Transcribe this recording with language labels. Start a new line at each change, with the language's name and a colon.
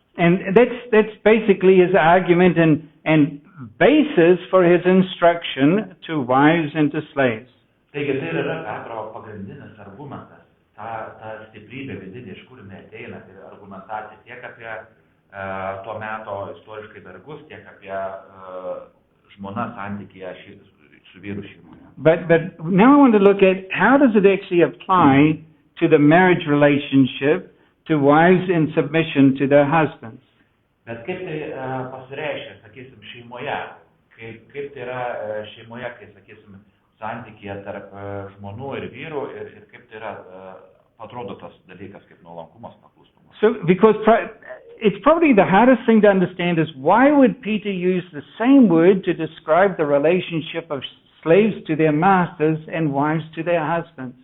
English: And that's basically his argument and basis for his instruction to wives and to slaves.
Lithuanian: Taigi tai yra Petro pagrindinis argumentas, ta stiprybė vidinė, iš kur jinai ateina, tai argumentacija tiek apie tuo meto istoriškai vergus, tiek apie žmona santykyje su vyru šeimoje.
English: But now I want to look at how does it actually apply to the marriage relationship to wives in submission to their husbands.
Lithuanian: Bet kaip tai pasireiškia, sakysim, šeimoje, kaip tai yra šeimoje, kai, sakysim, santykyje tarp žmonų ir vyrų ir kaip tai yra, atrodo tas dalykas kaip nuolankumas, paklustumas.
English: So, because it's probably the hardest thing to understand is why would Peter use the same word to describe the relationship of slaves to their masters and wives to their husbands?